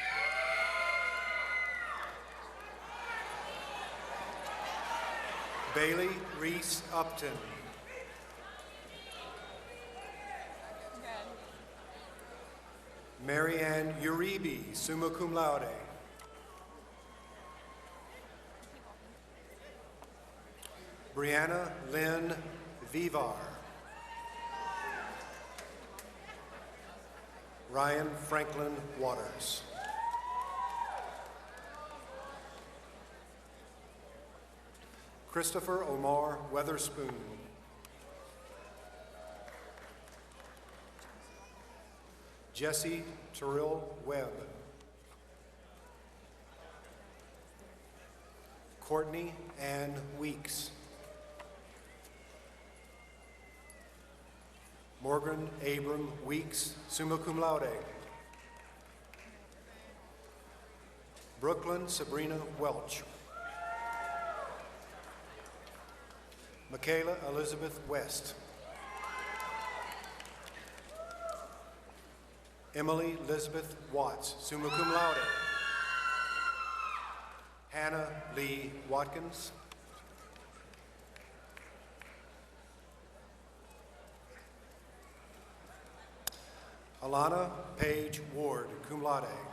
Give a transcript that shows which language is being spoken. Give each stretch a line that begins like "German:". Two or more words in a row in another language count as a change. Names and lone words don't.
English: Bailey Reese Upton. Marianne Uribe,
Latin: summa cum laude.
English: Brianna Lynn Vivar. Ryan Franklin Waters. Christopher Omar Weatherspoon. Jesse Terrell Webb. Courtney Ann Weeks. Morgan Abram Weeks,
Latin: summa cum laude.
English: Brooklyn Sabrina Welch. Michaela Elizabeth West. Emily Elizabeth Watts,
Latin: summa cum laude.
English: Hannah Lee Watkins. Alana Page Ward,
Latin: cum laude.